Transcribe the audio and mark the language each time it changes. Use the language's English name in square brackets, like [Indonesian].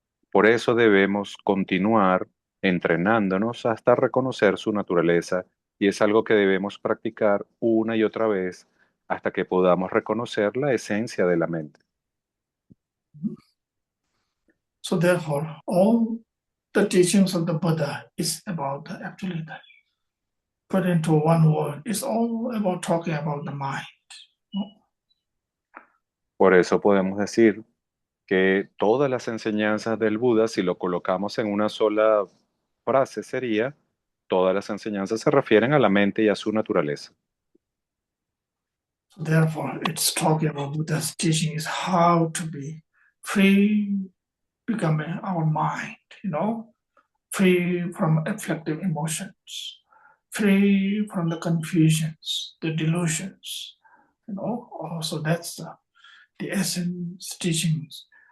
[Spanish] Por eso debemos continuar entrenándonos hasta reconocer su naturaleza y es algo que debemos practicar una y otra vez hasta que podamos reconocer la esencia de la mente. [English] So therefore, all the teachings of the Buddha is about actually that. Put into one word, it's all about talking about the mind. [Spanish] Por eso podemos decir que todas las enseñanzas del Buda, si lo colocamos en una sola frase, sería, todas las enseñanzas se refieren a la mente y a su naturaleza. [English] So therefore, it's talking about Buddha's teaching is how to be free, becoming our mind, free from afflictive emotions, free from the confusions, the delusions, Also, that's the essence teachings.